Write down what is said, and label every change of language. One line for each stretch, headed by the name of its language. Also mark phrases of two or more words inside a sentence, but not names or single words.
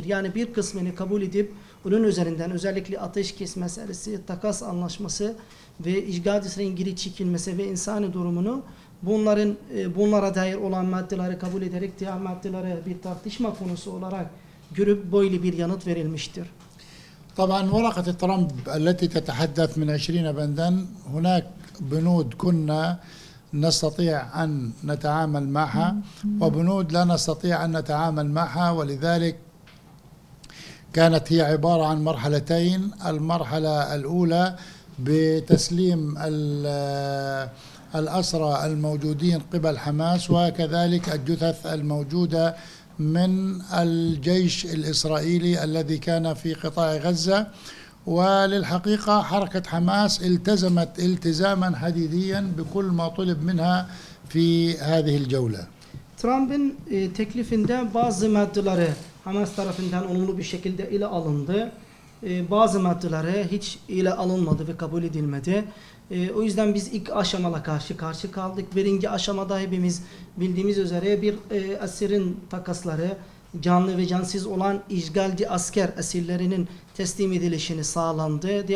Turkish: Yani bir kısmını kabul edip bunun üzerinden özellikle ateşkes meselesi, takas anlaşması ve işgal İsrail'in geri çekilmesi ve insani durumunu, bunlara dair olan maddeleri kabul ederek diğer maddeleri bir tartışma konusu olarak görüp böyle bir yanıt verilmiştir.
Arabic: طبعا ورقة ترامب التي تتحدث من 20 بندا، هناك بنود كنا نستطيع أن نتعامل معها وبنود لا نستطيع أن نتعامل معها، ولذلك كانت هي عبارة عن مرحلتين. المرحلة الأولى بتسليم الأسرى الموجودين قبل حماس، وكذلك الجثث الموجودة من الجيش الإسرائيلي الذي كان في قطاع غزة. وللحقيقة حركة حماس التزمت التزاما حديديا بكل ما طلب منها في هذه الجولة.
Turkish: Trump'ın teklifinde bazı maddeleri Hamas tarafından olumlu bir şekilde ele alındı. Bazı maddeleri hiç ele alınmadı ve kabul edilmedi. O yüzden biz ilk aşamala karşı kaldık. Birinci aşamada hepimiz bildiğimiz üzere bir asirin takasları, canlı ve cansız olan işgalci asker esirlerinin teslim edilişini sağlandı.